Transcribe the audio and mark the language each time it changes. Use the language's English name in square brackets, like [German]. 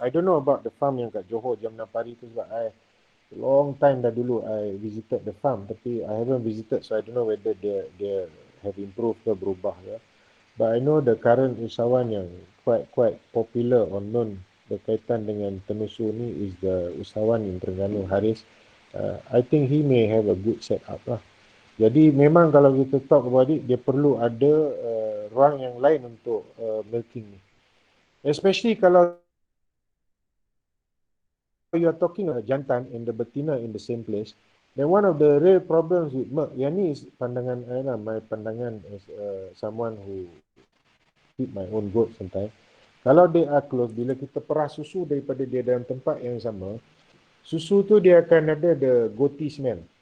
[English] I don't know about the farm [Malay] yang kat Johor jam 6 pagi tu, sebab [English] long time [Malay] dah dulu [English] I visited the farm, tapi I haven't visited, so I don't know whether they have improved [Malay] ke berubah ke. [English] But I know the current usahawan yang quite popular or known [Malay] berkaitan dengan tenusu ni [English] is the usahawan in Terengganu, Haris. I think he may have a good setup lah. [Malay] Jadi memang kalau kita [English] talk about it, [Malay] dia perlu ada ruang yang lain untuk milking ni. [English] Especially kalau you are talking about jantan and the betina in the same place, then one of the real problems with milk, [Malay] yang ni is pandangan I lah, [English] my pandangan as someone who feed my own goat sometimes. [Malay] Kalau they are close, bila kita perah susu daripada dia dalam tempat yang sama, susu tu dia akan ada [English] the goaty smell.